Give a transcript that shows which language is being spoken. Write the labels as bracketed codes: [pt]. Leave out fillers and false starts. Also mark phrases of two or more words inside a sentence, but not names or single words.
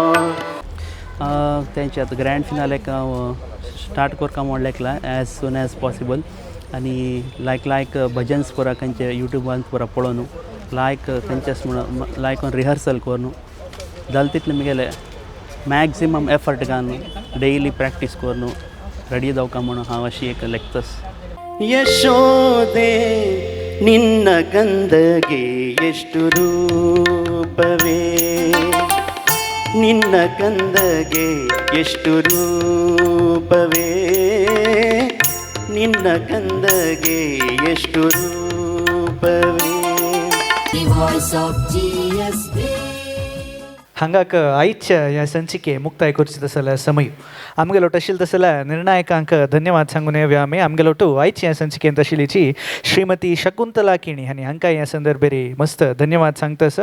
[kok] तेंचे आतां ग्रँड फिनालेक हांव स्टार्ट करता म्हूण लेखला [en] as soon as possible. [kok] आनी लायक भजन्स पुरा खंयचे यूट्यूबान पुरा पळोवन लायक तेंचेस म्हणून लायक रिहर्सल करून जालें तितलें म्हगेलें [en] maximum effort [kok] घालून [en] daily practice [kok] करून रेडी जावका म्हणून हांव अशी एक लेखतास. [kn] ಯಶೋದೆ ನಿನ್ನ ಗಂಧಗೆ ಎಷ್ಟು ರೂಪವೇ, ನಿನ್ನ ಕಂದಗೆ ಎಷ್ಟು ರೂಪವೇ, ನಿನ್ನ ಕಂದಗೆ ಎಷ್ಟು ರೂಪವೇ. [en] The voice of GSB. [kok] हांगाक आयच्या ह्या संचिके मुक्ताय करची तसल्या समय आमगे लोट आशिल्ले तसल्या निर्णायकांक धन्यवाद सांगून येवया आमी. आमगे लोटू आयची ह्या संचिकेंत आशिल्लीची श्रीमती शकुंतला किणी हांणी हांकां ह्या संदर्भेरी मस्त धन्यवाद सांगतास.